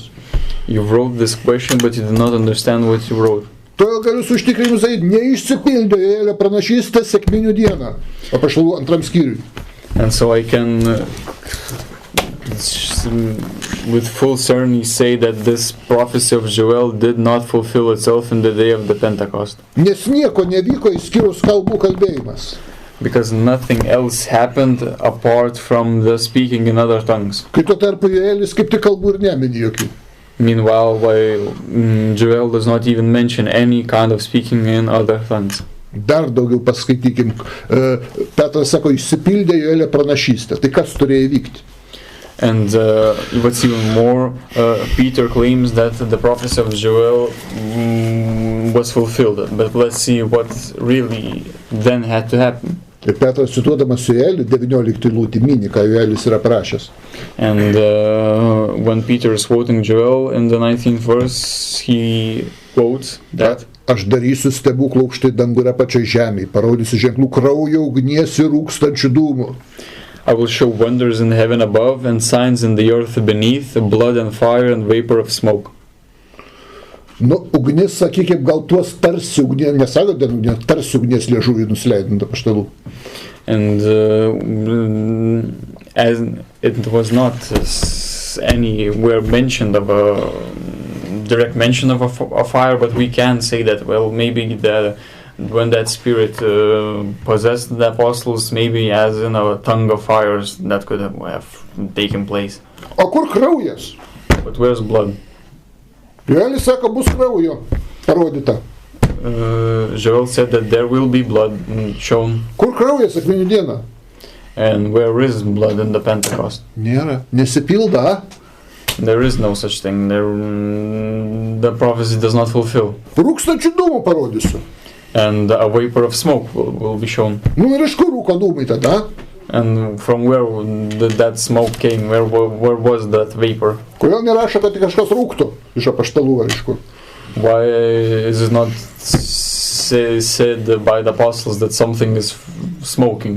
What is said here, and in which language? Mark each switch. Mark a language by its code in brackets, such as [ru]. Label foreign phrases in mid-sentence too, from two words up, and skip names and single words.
[en] You wrote this question, but you did not understand what you wrote. [lt] Todėl galiu su užtikrinimu sakyti, neišsipildė Joelio pranašystė sekminių dieną, Apaštalų 2 skyriui. [en] And so I can with full certainty say that this prophecy of Joel did not fulfill itself in the day of the Pentecost. [lt] Nes nieko nevyko išskyrus kalbų kalbėjimas. [en] Because nothing else happened apart from the speaking in other tongues. [lt] Kai tuo tarpu Joelis kaip tik kalbų ir nemini jokių. [en] Meanwhile, Joel does not even mention any kind of speaking in other tongues. [lt] Dar daugiau paskaitykim. Petras sako, išsipildė Joelio pranašystę. Tai kas turėjo įvykti? [en] And what's even more, Peter claims that the prophecy of Joel was fulfilled. But let's see what really then had to happen. [lt] Ir Petras cituodamas Joelį 19 lūtį mini, ką Joelis yra prašęs. [en] And when Peter is quoting Joel in the 19th verse, he quotes that [lt] Aš darysiu stebuklų aukštai danguje pačioj žemėje, parodysiu ženklų kraujo, ugnies ir rūkstančių dūmų. [en] I will show wonders in heaven above and signs in the earth beneath, blood and fire and vapor of smoke. [lt] Nu, ugnis, sakykime, gal tuos tarsi ugnies, nesako, tarsi ugnies liežuvį nusileidint Apaštalų. [en] And as it was not anywhere mentioned of a direct mention of a fire, but we can say that, well, maybe when that spirit possessed the apostles, maybe as in a tongue of fires that could have taken place. [lt] O kur kraujas? [en] But where's blood? [lt] Joelis sako, bus kraujo parodyta. [en] Joel said that there will be blood shown. [lt] Kur kraujas sekminių dieną? [en] And where is blood in the Pentecost? [lt] Nėra. Nesipilda. [en] There is no such thing. The prophecy does not fulfill. [lt] Rūkstančių dūmų parodysiu. [en] And a vapor of smoke will be shown. [lt] Nu ir iš kur rūko dūmai tada? [en] And from where did that smoke came? Where was that vapor? [lt] Kodėl nerašo, kad kažkas rūktų iš Apaštalų ar iš kur? [en] Why is it not said by the apostles that something is smoking?